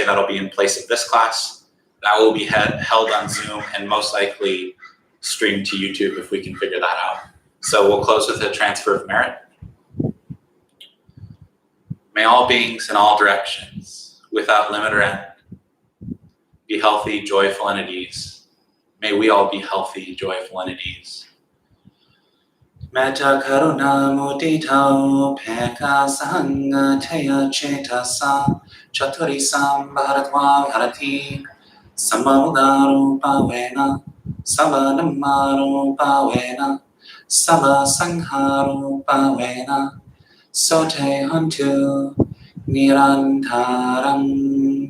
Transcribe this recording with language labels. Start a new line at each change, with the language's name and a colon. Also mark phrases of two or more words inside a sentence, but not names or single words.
English: That'll be in place of this class. That will be held on Zoom and most likely streamed to YouTube if we can figure that out. So we'll close with a transfer of merit. May all beings in all directions, without limit or end, be healthy, joyful, and at ease. May we all be healthy, joyful, and at ease.
Pali: Metta karuna mudita upekha sahanga taya cetasa chaturisam bharatva bharati samaudarupavena savanammarupavena savasangharupavena sote hantu nirantaram